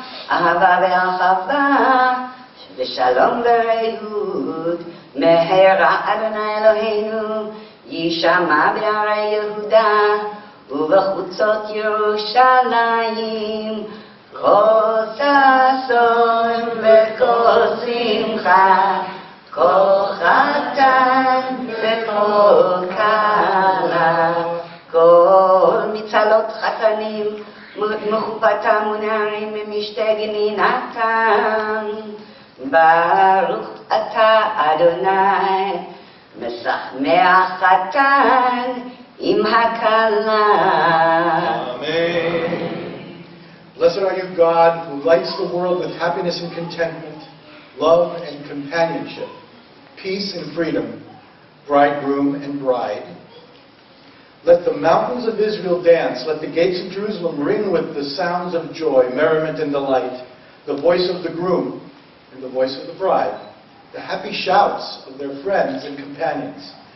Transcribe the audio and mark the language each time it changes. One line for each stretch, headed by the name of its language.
Hebrew: ahava v'achava, v'shalom v'reihud, mehera Adonai Eloheinu, yishama b'arei Yehuda, ובחוצות ירושלים, כל ששון וכל שמחה, כל חתן וכל כלה, כל מצלות חתנים, מחופתם ונערים ממשתה גנינתם. ברוך אתה אדוני, משמח חתן עם הכלה. Amen.
English: Blessed are you, God, who lights the world with happiness and contentment, love and companionship, peace and freedom, bridegroom and bride. Let the mountains of Israel dance, let the gates of Jerusalem ring with the sounds of joy, merriment and delight, the voice of the groom and the voice of the bride, the happy shouts of their friends and companions.